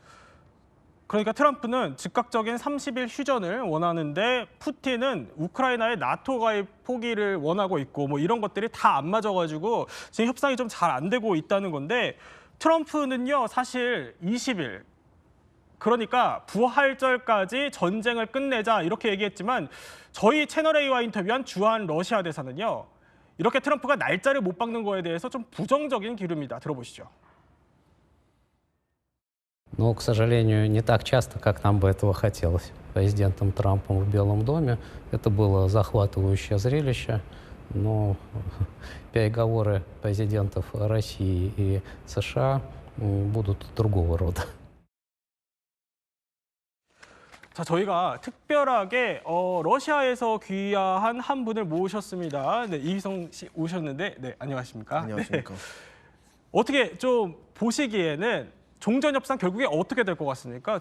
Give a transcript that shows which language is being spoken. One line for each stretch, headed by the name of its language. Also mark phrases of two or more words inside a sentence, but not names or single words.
Korean: 그러니까 트럼프는 즉각적인 30일 휴전을 원하는데 푸틴은 우크라이나의 나토 가입 포기를 원하고 있고 뭐 이런 것들이 다 안 맞아가지고 지금 협상이 좀 잘 안 되고 있다는 건데 트럼프는요 사실 20일 그러니까 부활절까지 전쟁을 끝내자 이렇게 얘기했지만 저희 채널A와 인터뷰한 주한 러시아 대사는요 이렇게 트럼프가 날짜를 못 박는 거에 대해서 좀 부정적인 기류입니다. 들어보시죠.
Russian: Но, к сожалению, не так часто, как нам бы этого хотелось. Президентом Трампом в Белом доме это было захватывающее зрелище, но переговоры президентов России и США будут другого рода.
Korean: 자, 저희가 특별하게 러시아에서 귀화한 한 분을 모셨습니다. 네, 이희성 씨 오셨는데, 네, 안녕하십니까? 안녕하십니까. 네. 어떻게 좀 보시기에는 종전 협상 결국에 어떻게 될 것 같습니까?